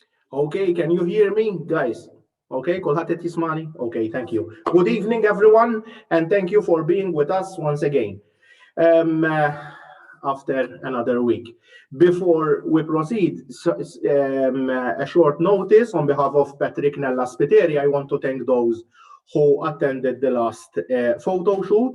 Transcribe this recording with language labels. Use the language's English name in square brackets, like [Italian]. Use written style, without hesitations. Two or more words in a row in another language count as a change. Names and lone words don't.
[English] Okay, can you hear me, guys? [Maltese] Okay, kulħadd qed jismani? [English] Okay, thank you. Good evening, everyone, and thank you for being with us once again. Um, uh, After another week. Before we proceed, a short notice on behalf of Patrick Nella Spiteri. I want to thank those who attended the last photo shoot.